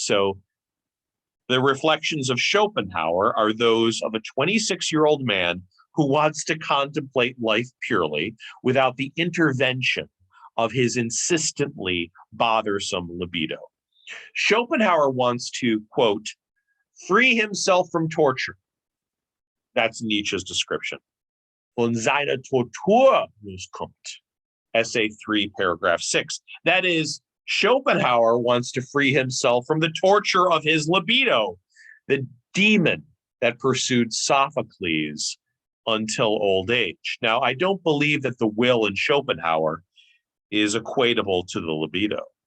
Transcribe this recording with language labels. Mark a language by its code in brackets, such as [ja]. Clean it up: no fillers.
[en] So the reflections of Schopenhauer are those of a 26-year-old man who wants to contemplate life purely without the intervention of his insistently bothersome libido. Schopenhauer wants to, quote, free himself from torture. That's Nietzsche's description. [de] Von seiner Tortur loskommt. [en] Essay 3, paragraph 6. That is, Schopenhauer wants to free himself from the torture of his libido, the demon that pursued Sophocles until old age. Now, I don't believe that the will in Schopenhauer is equatable to the libido.